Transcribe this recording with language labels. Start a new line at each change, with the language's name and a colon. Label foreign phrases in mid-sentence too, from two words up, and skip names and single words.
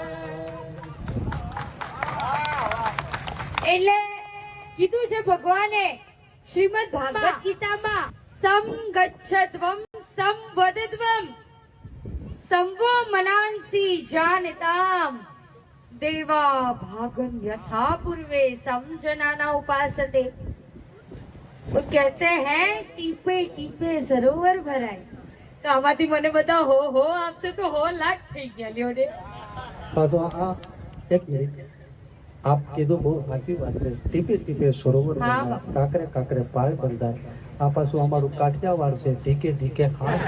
Gujarati: એટલે કીધું છે ભગવાને શ્રીમદ ભાગવત ગીતામાં
Sanskrit: सम गच्छद्वम सम वदद्वम संवो मनांसी जानताम देवा भागम यथा पूर्वे समझनाना उपासते.
Hindi: वो कहते हैं
Gujarati: ટીપે ટીપે સરોવર ભરાય. તો આમાંથી મને બધા હો આપશે તો હો લાખ થઈ ગયા લ્યો ને. હા તો આ એક મિનિટ આપ કીધું બહુ સાચી વાત છે. ટીપે ટીપે સરોવર હા. બને, કાકરે કાકરે પાળ બંધાય. આ પાછું અમારું કાઠિયાવાડ છે. ઢીકે ઢીકે હાથ.